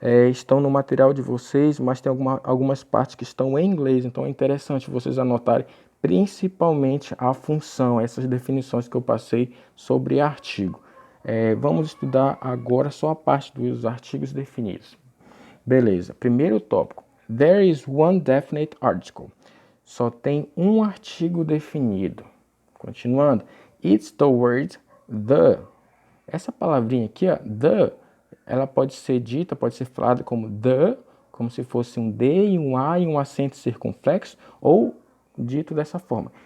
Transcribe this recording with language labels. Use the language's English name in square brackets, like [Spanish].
[Portuguese] estão no material de vocês, mas tem algumas partes que estão em inglês, então é interessante vocês anotarem principalmente a função, essas definições que eu passei sobre artigo. Vamos estudar agora só a parte dos artigos definidos. Beleza, primeiro tópico. [English] There is one definite article. [Portuguese] Só tem um artigo definido. Continuando. [English] It's the word the. [Portuguese] Essa palavrinha aqui, ó, the, ela pode ser dita, pode ser falada como the, como se fosse um D e um A e um acento circunflexo, ou dito dessa forma.